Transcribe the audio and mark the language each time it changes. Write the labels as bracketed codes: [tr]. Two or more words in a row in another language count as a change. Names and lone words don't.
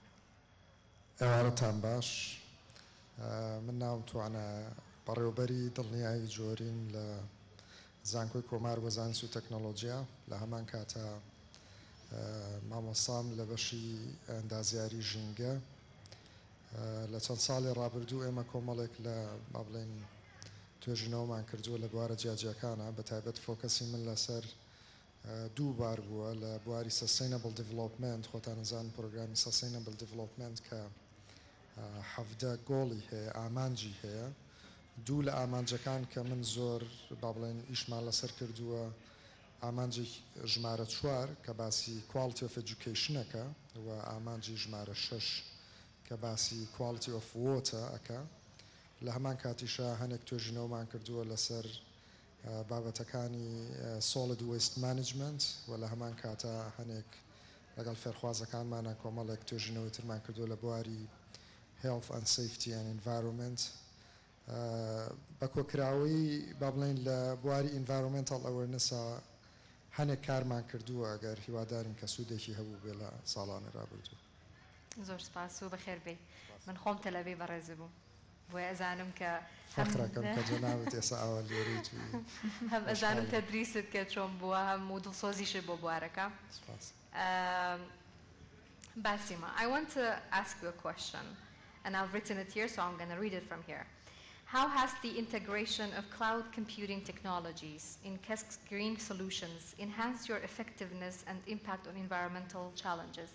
[ckb] ئێوارەتان باش من ناوم توانە بەڕێوەبەری دڵنیایی جۆرین لە زانکۆی کۆمار بە زانست و تەکنەلۆجیا لە هەمان کاتە مامۆستام لە بەشی ئەندازیاری ژینگە لە چەند ساڵی ڕابردوو ئێمە کۆمەڵێک لە با بڵێن توێژینەوەمان کردووە لە بوارە جیاجیەکانە بە تایبەت فۆکەسی من لەسەر دوو بار بووە لە بواری [en] sustainable development [ckb] خۆتان نزان پرۆگرامی [en] sustainable development [ckb] کە 17 گۆڵی هەیە ئامانجی هەیە دوو لە ئامانجەکان کە من زۆر با بڵێن ئیشمان لەسەر کردووە ئامانجی ژمارە 4 کە باسی [en] quality of education [ckb] ەکە و ئامانجی ژمارە 6 کە باسی [en] quality of water [ckb] ئەکە لە هەمان کاتیشە هەنێک توێژینەوەمان کردووە لەسەر بابەتەکانی [en] solid waste management [ckb] و لە هەمان کاتە هەنێک لەگەڵ فێرخوازەکانمانە کۆمەڵێک توێژینەوەی ترمان کردووە لە بواری [en] health and safety and environment [ckb] بە کۆکراوەی با بڵێن لە بواری [en] environmental awareness [ckb] هەنێک کارمان کردووە ئەگەر هیوادارین کە سوودێکی هەبوو بێ لە ساڵانی ڕابردوو زۆر سپاس و بەخێر بێ من خۆم تەلەڤی بەڕێز بووم بۆیە ئەزانم کە فەخرەکەم کە جەناوت ئێستا ئاوا لێرەی توی هەم ئەزانم تەدریست کە چۆن بووە هەم و دڵسۆزیشت بۆ بوارەکە [en] Basima, I want to ask you a question and I've written it here so I'm going to read it from here. How has the integration of cloud computing technologies in KESK's green solutions enhanced your effectiveness and impact on environmental challenges?